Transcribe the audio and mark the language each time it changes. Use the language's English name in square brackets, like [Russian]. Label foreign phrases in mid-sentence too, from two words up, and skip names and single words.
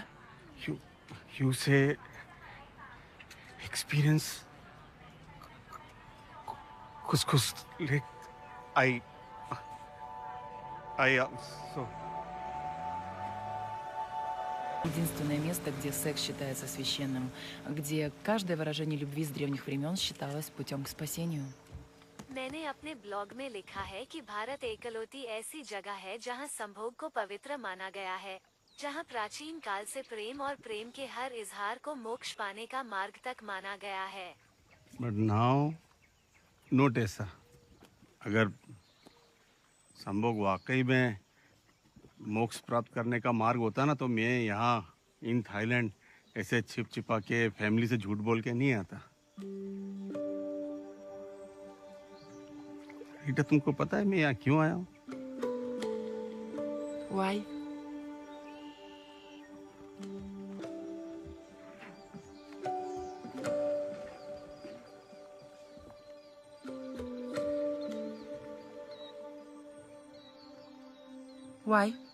[Russian] You say experience कुछ like I so Единственное место, где секс считается священным, где каждое выражение любви с древних времен считалось путем к спасению. [Hindi] मैंने अपने ब्लॉग में लिखा है कि भारत एकलौती ऐसी जगह है जहां संभोग को पवित्र माना गया है, जहां प्राचीन काल से प्रेम और प्रेम के हर इजहार को मोक्ष पाने का मार्ग तक माना गया है। [English] but now not [Hindi] ऐसा, अगर संभोग वाकई में मोक्ष प्राप्त करने का मार्ग होता ना तो मैं यहाँ इन थाईलैंड ऐसे छिप छिपा के फैमिली से झूठ बोल के नहीं आता। रीटा, तुमको पता है मैं यहाँ क्यों आया हूँ? [English] Why? Why?